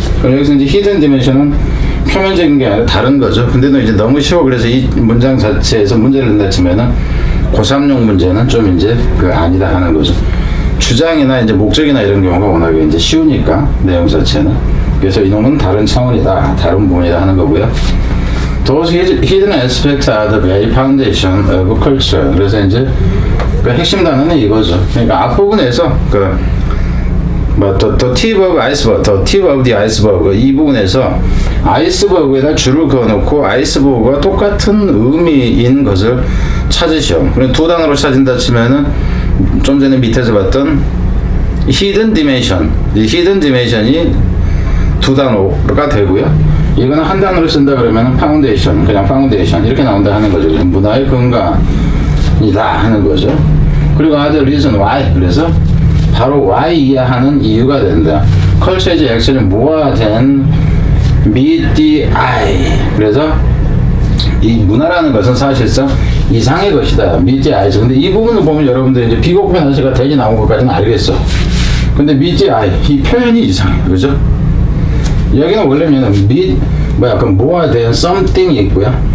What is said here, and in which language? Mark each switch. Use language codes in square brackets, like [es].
[ko] 그럼 여기서 이제 hidden dimension은 표면적인 게 아니라 다른 거죠. 근데도 이제 너무 쉬워. 그래서 이 문장 자체에서 문제를 낸다 치면은 고3용 문제는 좀 이제 아니다 하는 거죠. 주장이나 이제 목적이나 이런 경우가 워낙에 이제 쉬우니까 내용 자체는. 그래서 이놈은 다른 차원이다, 다른 부분이다 하는 거고요. [en] Those hidden aspects are the very foundation of culture. [ko] 그래서 이제 그 핵심 단어는 이거죠. 그러니까 앞부분에서 [en] the tip of iceberg, the tip of the iceberg, [ko] 이 부분에서 아이스버그에다 줄을 그어놓고 아이스버그와 똑같은 의미인 것을 찾으시오. 그럼 두 단어로 찾은다 치면은 좀 전에 밑에서 봤던 hidden dimension, 이 hidden dimension이 두 단어가 되고요. 이거는 한 단어로 쓴다 그러면은 foundation, 그냥 foundation 이렇게 나온다 하는 거죠. 문화의 근간이다 하는 거죠. 그리고 [en] other reason why, [ko] 그래서 바로 why 이해하는 이유가 된다. [en] culture is actually more than meet the eye. [ko] 그래서 이 문화라는 것은 사실상 이상의 것이다. [en] meet the eye. [ko] 근데 이 부분을 보면 여러분들 이제 비곡변 아저씨가 대지 나온 것까지는 알겠어. 근데 [en] meet the eye, [ko] 이 표현이 이상해. 그죠? 여기는 원래는 약간 [en] more than something [ko] 이 있고요.